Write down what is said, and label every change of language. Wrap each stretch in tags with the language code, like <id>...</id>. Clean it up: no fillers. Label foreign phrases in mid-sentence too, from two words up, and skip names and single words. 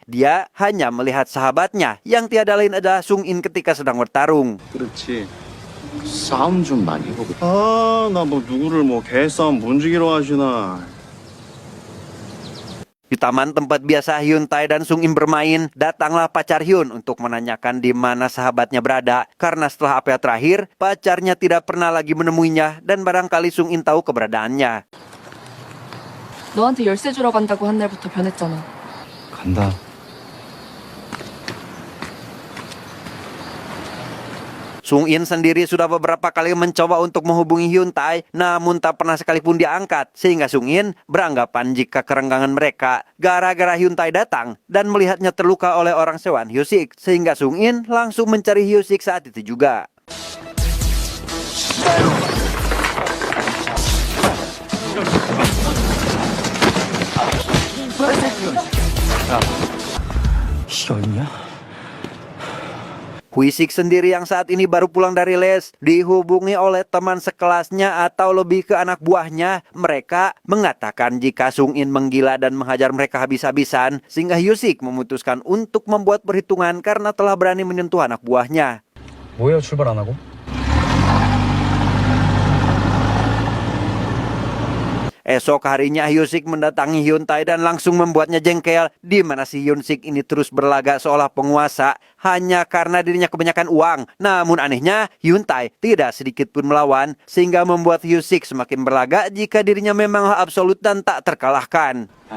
<id>Dia hanya melihat sahabatnya yang tiada lain adalah Sung In ketika sedang bertarung.</id> <ko>그렇지. 싸움 좀 많이 해보고. 아, 나 뭐 누구를 뭐 개싸움 문지기로 하시나.</ko> <id>Di taman tempat biasa Hyun Tae dan Sung In bermain, datanglah pacar Hyun untuk menanyakan di mana sahabatnya berada. Karena setelah apel terakhir, pacarnya tidak pernah lagi menemuinya dan barangkali Sung In tahu keberadaannya.</id> <ko>너한테 열쇠 주러 간다고 한 날부터 변했잖아. 간다.</ko> <id>Sung In sendiri sudah beberapa kali mencoba untuk menghubungi Hyun Tae, namun tak pernah sekalipun diangkat, sehingga Sung In beranggapan jika kerenggangan mereka gara-gara Hyun Tae datang dan melihatnya terluka oleh orang sewaan Hyosik, sehingga Sung In langsung mencari Hyosik saat itu juga.</id> <ko>이게 어딨냐?</ko> <id>Hwisik sendiri yang saat ini baru pulang dari les dihubungi oleh teman sekelasnya atau lebih ke anak buahnya. Mereka mengatakan jika Sung In menggila dan menghajar mereka habis-habisan, sehingga Hyosik memutuskan untuk membuat perhitungan karena telah berani menyentuh anak buahnya.</id> <ko>뭐예요, 출발 안 하고?</ko> <id>Esok harinya Hyosik mendatangi Hyun Tae dan langsung membuatnya jengkel, di mana si Hyosik ini terus berlagak seolah penguasa hanya karena dirinya kebanyakan uang. Namun anehnya Hyun Tae tidak sedikit pun melawan, sehingga membuat Hyosik semakin berlagak jika dirinya memang absolut dan tak terkalahkan.</id>